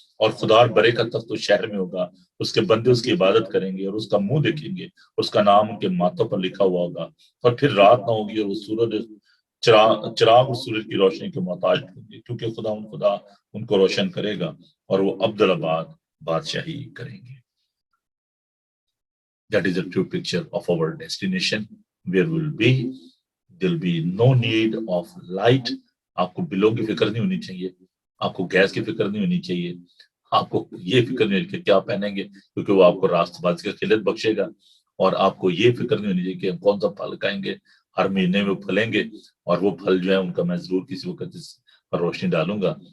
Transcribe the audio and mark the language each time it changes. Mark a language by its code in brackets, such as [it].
[hi] और खुदार बरे का तख्त उस शहर में होगा, उसके बंदे उसकी इबादत करेंगे और उसका मुंह देखेंगे, उसका नाम उनके माथों पर लिखा हुआ होगा, और फिर रात ना होगी और वो सूरज चिराग और सूरज की रोशनी के मोहताज होंगे, क्योंकि खुदा उनको रोशन करेगा और वो अब्दुल्लाबाद बादशाही करेंगे। [en] That is a true picture of our destination where we'll be. There'll be no need of light. [hi] आपको बिलों की फिक्र नहीं होनी चाहिए, आपको गैस की फिक्र नहीं होनी चाहिए, आपको ये फिक्र नहीं होनी चाहिए क्या पहनेंगे, क्योंकि वो आपको रास्तबाजी का खिलत बख्शेगा। और आपको ये फिक्र नहीं होनी चाहिए कि हम कौन सा फल खाएंगे, हर महीने में फलेंगे, और वो फल जो है उनका मैं जरूर किसी वक्त इस पर रोशनी डालूंगा।